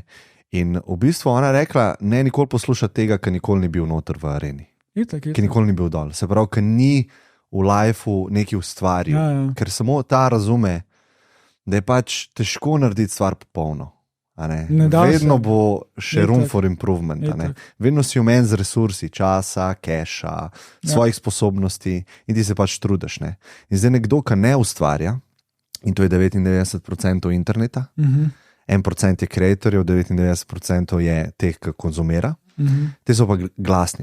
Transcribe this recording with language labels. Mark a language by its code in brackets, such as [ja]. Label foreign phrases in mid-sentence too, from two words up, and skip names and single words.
[sl] In v bistvu ona rekla, ne nikoli poslušati tega, ki nikoli ni bil noter v areni. Itak. Ki nikoli ni bil dol. Se pravi, ki ni v lifeu nekaj ustvaril. Ker samo ta razume, da je pač težko narediti stvar popolno. Vedno bo še [en] room for improvement. [sl] Vedno si omen z resursi, časa, keša, svojih sposobnosti in ti se pač trudiš. Ne? In zdaj nekdo, ki ne ustvarja, in to je 99% interneta, 1% je kreatorjev, 99% je teh, ki konzumira, te so pa glasni.